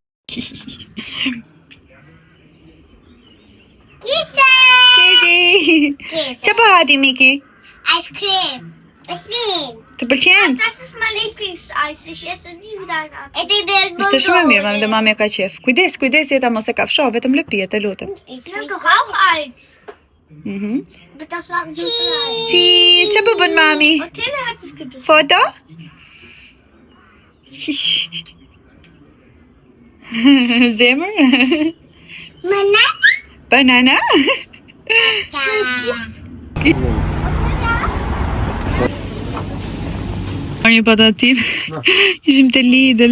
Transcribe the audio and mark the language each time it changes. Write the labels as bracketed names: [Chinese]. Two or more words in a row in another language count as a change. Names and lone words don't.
[Albanian] Kisa! Kezi! Që po hati, Miki? [English] Ice cream. Machine. [Albanian] Të pëlqen? [German] Das ist mein Lieblingseis. Ich esse nie wieder ein anderes. [Albanian] Ishte shumë e mirë, dhe mami ka qef. Kujdes, jeta mos e kafsho, vetëm lëpijet, e lutem. [German] Ich will doch auch eins. Aber das war Cheese. [Albanian] Cheese, që po bën mami? [German] Und Tilly hat es gebissen. [Albanian] Foto? Zemër? Banana. Banana? Një patatin, ishim të Lidl.